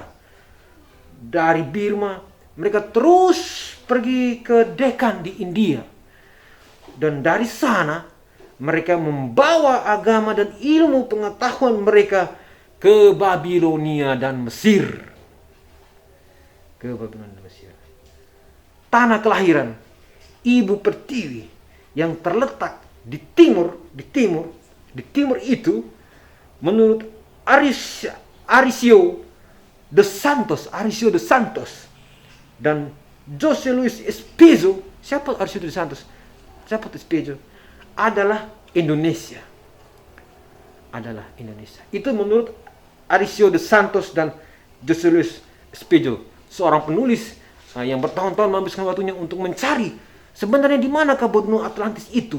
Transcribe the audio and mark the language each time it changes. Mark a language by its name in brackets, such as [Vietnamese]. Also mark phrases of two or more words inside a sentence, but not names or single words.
[Indonesian] Dari Burma mereka terus pergi ke Deccan di India, dan dari sana mereka membawa agama dan ilmu pengetahuan mereka ke Babilonia dan Mesir. Tanah kelahiran Ibu Pertiwi yang terletak di timur itu, menurut Aricio de Santos dan José Luis Espejo. Siapa Aricio de Santos? Siapa Espejo? Adalah Indonesia. Itu menurut Aricio de Santos dan José Luis Espejo, seorang penulis yang bertahun-tahun menghabiskan waktunya untuk mencari sebenarnya di manakah benua Atlantis itu?